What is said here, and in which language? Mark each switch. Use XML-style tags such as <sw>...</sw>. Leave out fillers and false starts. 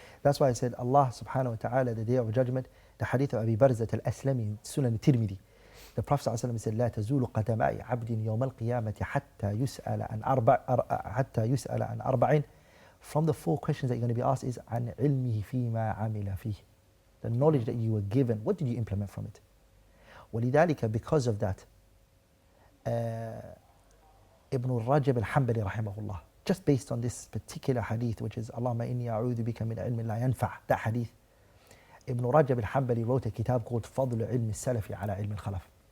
<en>That's why I said Allah subhanahu wa ta'ala, the Day of Judgment, the hadith of Abi Barzat al-Aslami, Sunan al-Tirmidhi, The Prophet ﷺ said,</en> <ar>لا تزول قدماء عبد يوم القيامة حتى يسأل عن أربع.</ar> <en>From the four questions that you're going to be asked is</en> <ar>عن علمه فيما عمل فيه.</ar> <en>The knowledge that you were given, what did you implement from it? ولذلك, because of that, Ibn Rajab al-Hanbali rahimahullah, just based on this particular hadith, which is</en> <ar>Allahumma inni a'udhu bika min ilmin la yanfa',</ar> <en>that hadith, Ibn Rajab al-Hanbali wrote a kitab called Fadl ilm al-Salafi ala ilm al-Khalaf.</en>